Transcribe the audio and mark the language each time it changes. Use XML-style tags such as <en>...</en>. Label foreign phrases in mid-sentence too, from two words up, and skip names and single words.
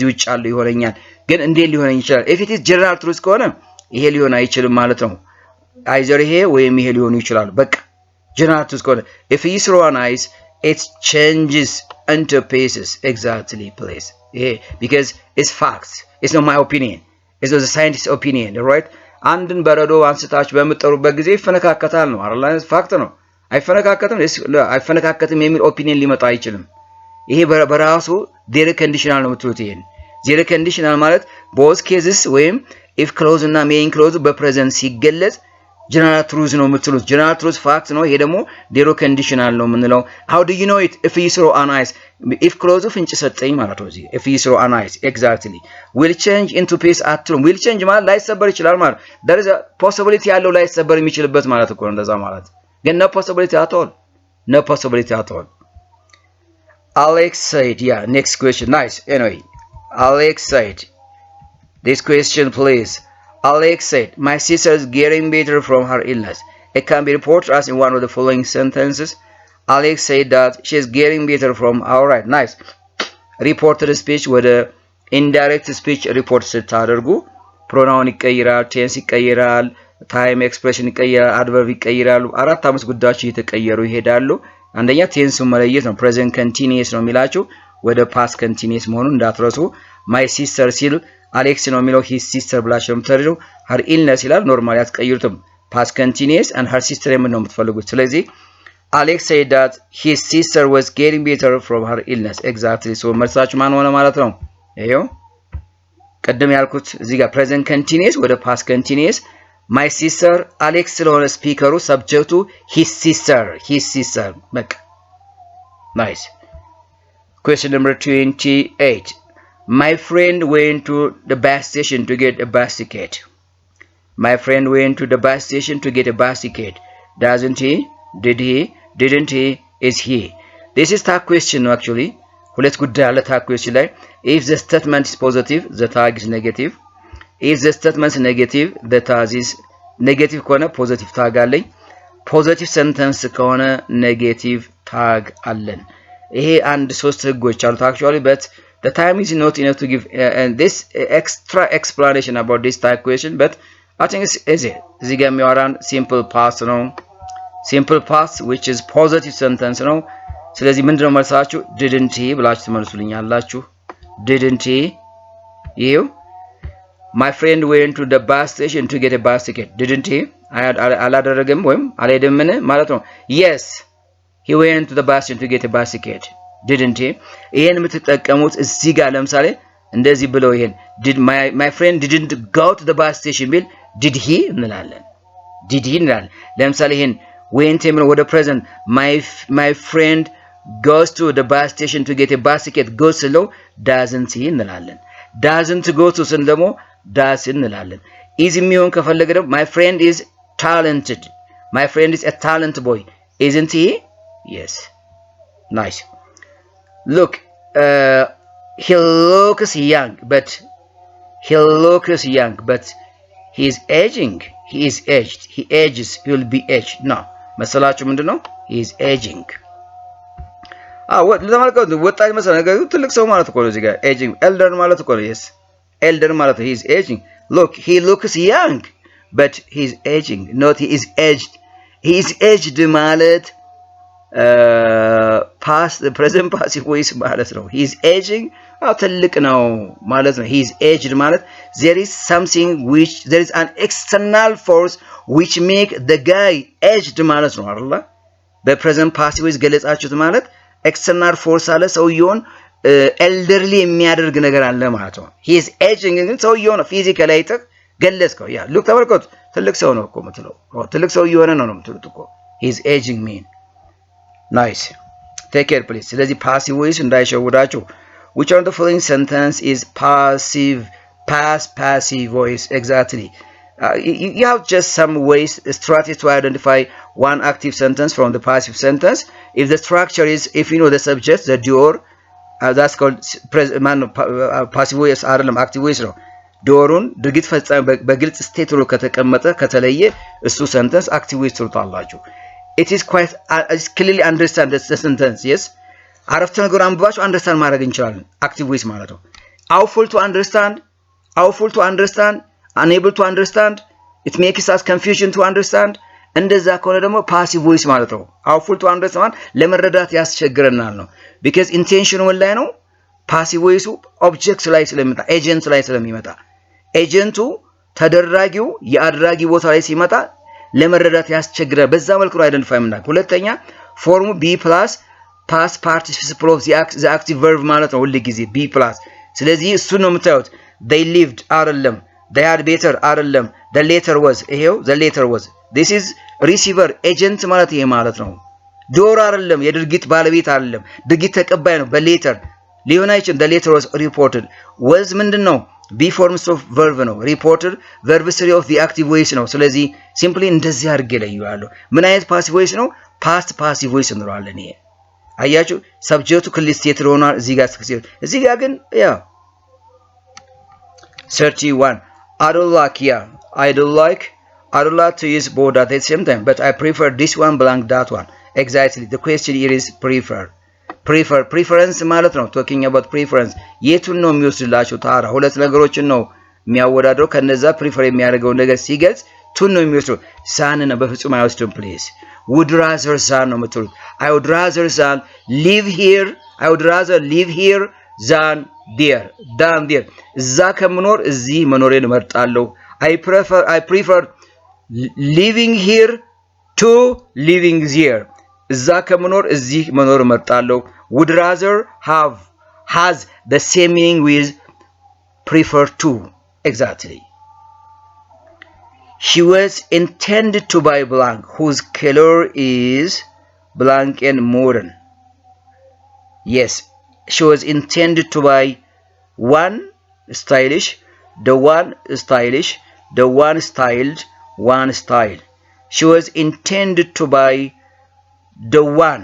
<am>ውጭ ያለው ይሆነኛል ግን እንዴት ሊሆን ይችላል</am> <en>if it is general truth</en> <am>ከሆነ ይሄ ሊሆን አይችልም ማለት ነው either ይሄ ወይም ይሄ ሊሆን ይችላል በቃ</am> <en>general truth</en> <am>ከሆነ</am> <en>if you throw an ice it changes into pieces exactly please yeah because it's facts it's not my opinion it's the scientist's opinion right</en> <am>አንድን በረዶ አንስታችሁ በመጠሩበት ጊዜ ይፈነካከታል ነው አይደል ፋክት ነው አይፈነካከትም የሚል ኦፒኒየን ሊመጣ አይችልም ይሄ በራሱ</am> <en>zero conditional</en> <am>ነው የምትሉት ይሄን</am> <en>zero conditional</en> <am>ማለት</am> <en>both cases</en> <am>ወይም</am> <en>if clause</en> <am>እና</am> <en>main clause</en> <am>በፕሬዘንት ሲገለጽ</am> <en>general truth</en> <am>ነው የምትሉት</am> <en>general truth fact</en> <am>ነው ይሄ ደግሞ</am> <en>zero conditional</en> <am>ነው የምንለው</am> <en>how do you know it if you throw an ice if clause</en> <am>ፍንጭ ሰጠኝ ማለት ነው እዚህ</am> <en>if you throw an ice exactly will change into peace</en> <am>አትሉም</am> <en>will change</en> <am>ማለት ላይሰበር ይችላል ማለት</am> <en>there is a possibility</en> <am>ያለው ላይሰበር የሚችልበት ማለት እኮ ነው እንደዛ ማለት ግን</am> <en>no possibility at all no possibility at all Alex said yeah next question nice anyway Alex said this question please Alex said my sister is getting better from her illness it can be reported as in one of the following sentences Alex said that she is getting better from all right nice reported speech with a indirect speech report ስታደርጉ pronoun ይቀይራል tense ይቀይራል time expression ይቀይራል</en> <am>adverb ይቀይራሉ አራት አምስት ጉዳዮች እየተቀየሩ ይሄዳሉ አንደኛ tense መለየት ነው</am> <en>present continuous</en> <am>ነው የሚላችሁ ወደ</am> <en>past continuous</en> <am>መሆኑን እንዳትረሱ</am> <en>my sister</en> <am>ሲል Alex ነው የሚለው</am> <en>his sister</en> <am>ብላችሁ የምትረዱ</am> <en>her illness</en> <am>ይላል ኖርማሊ አትቀይሩትም</am> <en>past continuous and her sister</en> <am>የምን ነው የምትፈልጉት ስለዚህ</am> <en>Alex said that his sister was getting better from her illness exactly so</en> <am>መልሳችሁ ማን ሆነ ማለት ነው ይሄው ቀደም ያልኩት እዚህ ጋር</am> <en>present continuous ወደ past continuous my sister Alex</en> <am>ስለሆነ ስፒከሩ ሰብጀክቱ</am> <en>his sister በቃ nice question number 28 My friend went to the bus station to get a bus ticket. My friend went to the bus station to get a bus ticket. Doesn't he? Did he? Didn't he? Is he? This is tag question actually. Let's go down the tag question like if the statement is positive, the tag is negative. If the statement is negative, the tag is negative kona positive tag allen. Positive sentence kona negative tag allen.</en> <am>ይሄ አንድ ሶስት ህጎች አሉት</am> <en>actually but the time is not enough to give and this extra explanation about this type question but I think it's easy</en> <am>እዚህ ጋር የሚያወራን</am> <en>simple past ነው simple past which is positive sentence</en> <am>ነው ስለዚህ ምንድነው መልሳችሁ</am> <en>didn't he</en> <am>ብላችሁ ትመልሱልኛላችሁ</am> <en>didn't he you my friend went to the bus station to get a bus ticket didn't he</en> <am>አላደረገም ወይም አልሄደምን ማለት ነው</am> <en>yes he went to the bus station to get a bus ticket didn't he</en> <am>ይሄን የምትጠቀሙት እዚህ ጋር ለምሳሌ እንደዚህ ብለው ይሄን</am> <en>did my friend didn't go to the bus station ቢል did he እንላለን did he እንላለን</en> <am>ለምሳሌ ይሄን</am> <en>went</en> <am>የሚለው ወደ</am> <en>present my friend goes to the bus station to get a bus ticket goes ስለው doesn't he እንላለን doesn't go to</en> <am>ስል ደግሞ</am> <en>does እንላለን is</en> <am>የሚሆን ከፈለገ ደግሞ</am> <en>my friend is talented my friend is a talented boy isn't he yes nice look he looks young but he is aging he is aged he ages he will be aged no</en> <am>መሰላችሁ ምንድነው</am> <en>he is aging</en> <am>ለማለት ነው ወጣት መሰለ ነገር ትልቅ ሰው ማለት እኮ ነው እዚህ ጋር</am> <en>aging elder</en> <am>ማለት እኮ ነው</am> <en>yes elder ማለት he is aging look he looks young but he is aging not he is aged ማለት past the present passive voice</en> <am>ማለት ነው</am> <en>he is aging</en> <am>ትልቅ ነው ማለት ነው</am> <en>he is aged ማለት there is something which there is an external force which make the guy aged</en> <am>ማለት ነው አይደል</am> <en>በpresent passive voice</en> <am>ገለጻችሁት ማለት</am> <en>external force</en> <am>አለ ሰውየውን elderly የሚያደርግ ነገር አለ ማለት ነው</am> <en>he is aging</en> <am>ግን ሰውየውን physically አይተህ ገለጽከው ያ look ተመልከቱ ትልቅ ሰው ነው እኮ የምትለው ትልቅ ሰው እየሆነ ነው የምትሉት እኮ</am> <en>he is aging mean nice take care please</en> <am>ስለዚህ</am> <en>passive voice</en> <am>እንዳይሸውዳችሁ</am> <en>which of the following sentence is past passive voice exactly you have just some ways strategies to identify one active sentence from the passive sentence if the structure is if you know the subject the doer that's called passive voice</en> <am>አይደለም</am> <en>active voice</en> <am>ነው ዶሩን ድርጊት ፈጻሚ በግልጽ ስቴት ሆኖ ከተቀመጠ ከተለየ እሱ ሰንተንስ</am> <en>active voice</en> <am>ትሉታላችሁ</am> <en>it is quite clearly understand the sentence yes</en> <am>አረፍተ ነገር አንብባችሁ አንደርስታንድ ማድረግ እንችላለን</am> <en>active voice</en> <am>ማለት ነው</am> <en>awful to understand unable to understand it makes us confusion to understand</en> <am>እንደዛ ከሆነ ደግሞ</am> <en>passive voice</en> <am>ማለት ነው</am> <en>awful to understand</en> <am>ለመረዳት ያስቸግረናል ነው because intention ምን ላይ ነው</am> <en>passive voice</en> <am>object ላይ ስለሚመጣ agent ላይ ስለሚመጣ ኤጀንቱ ተደራጊው የአድራጊ ቦታ ላይ ሲመጣ ለመረዳት ያስቸግራል በዛ መልኩ አይደንቲፋይ ምናክ ሁለተኛ ፎርሙ b+</am> <en>past participle of the active verb</en> <am>ማለት ነው ሁሉ ጊዜ</am> <en>be plus</en> <am>ስለዚህ እሱ ነው የምታዩት</am> <en>they lived</en> <am>አይደለም</am> <en>they had better</en> <am>አይደለም</am> <en>the letter was</en> <am>ይሄው</am> <en>the letter was this is receiver agent</en> <am>ማለት ይሄ ማለት ነው ዶር አይደለም የድርጊት ባለቤት አይደለም ድርጊት ተቀባይ ነው በሌተር ሊሆን አይችልም</am> <en>the letter was reported</en> <am>was ምንድነው</am> <en>be forms of verb</en> <am>ነው</am> <en>reported verb 3 of the active voice</en> <am>ነው ስለዚህ simply እንደዚህ አድርጌ ለዩዋለሁ ምን አይነት passive voice ነው</am> <en>past passive voice</en> <am>እንለዋለን ይሄ አያችሁ subject ክልል ስቴት ሆኗል እዚህ ጋር ግን ያ</am> <en>31 I don't like to use both at the same time but I prefer this one blank that one exactly the question here is preference</en> <am>ማለት ነው</am> <en>talking about preference</en> <am>የቱን ነው የሚወስድላችሁ ታራ ሁለት ነገሮችን ነው የሚያወዳድረው ከነዛ prefer የሚያደርገው ነገር ሲገልጽ ቱን ነው የሚወስደው ሳንና በፍጹም አይወስድም</am> <en>please would rather san</en> <am>ነው የምትሉት</am> <en>I would rather san live here than there</en> <am>እዛ ከምኖር እዚህ መኖሬን እመርጣለሁ</am> <en>I prefer living here to living there</en> <am>እዛ ከምኖር እዚህ መኖር እመርጣለሁ</am> <en>would rather has the same meaning with prefer to exactly she was intended to buy blank whose color is blank and modern yes she was intended to buy one stylish the one stylish the one styled one style she was intended to buy the one</en>